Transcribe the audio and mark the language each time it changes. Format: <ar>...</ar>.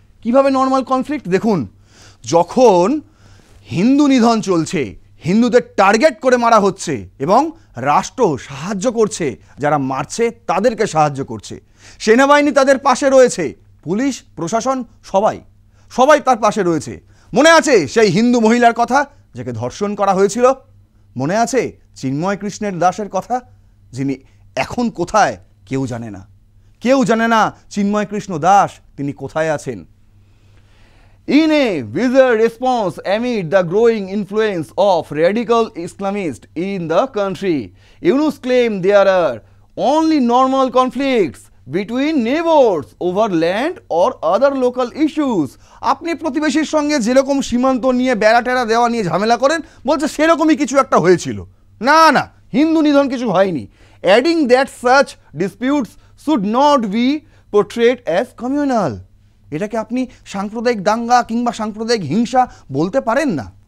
<bn>কিভাবে normal conflict? দেখুন, যখন হিন্দু নিধন চলছে, হিন্দুদের টার্গেট করে মারা হচ্ছে এবং রাষ্ট্র সাহায্য করছে, যারা মারছে তাদেরকে সাহায্য করছে, সেনাবাহিনী তাদের পাশে রয়েছে, পুলিশ প্রশাসন সবাই তার পাশে রয়েছে। মনে আছে সেই হিন্দু মহিলার কথা যাকে ধর্ষণ করা হয়েছিল? মনে আছে চিন্ময় কৃষ্ণের দাসের কথা, যিনি এখন কোথায় কেউ জানে না চিন্ময় কৃষ্ণ দাস তিনি কোথায় আছেন।</bn> <en>In a bizarre response amid the growing influence of radical Islamists in the country, Yunus claimed there are only normal conflicts between neighbors over land or other local issues.</en> <bn>আপনি প্রতিবেশীর সঙ্গে যেরকম সীমান্ত নিয়ে বেড়া টেরা দেওয়া নিয়ে ঝামেলা করেন, বলছে সেরকমই কিছু একটা হয়েছিল। না, হিন্দু নিধন কিছু হয়নি।</bn> <en>Adding that such disputes should not be portrayed as communal.</en> <bn>এটাকে আপনি সাম্প্রদায়িক দাঙ্গা কিংবা সাম্প্রদায়িক হিংসা বলতে পারেন না।</bn>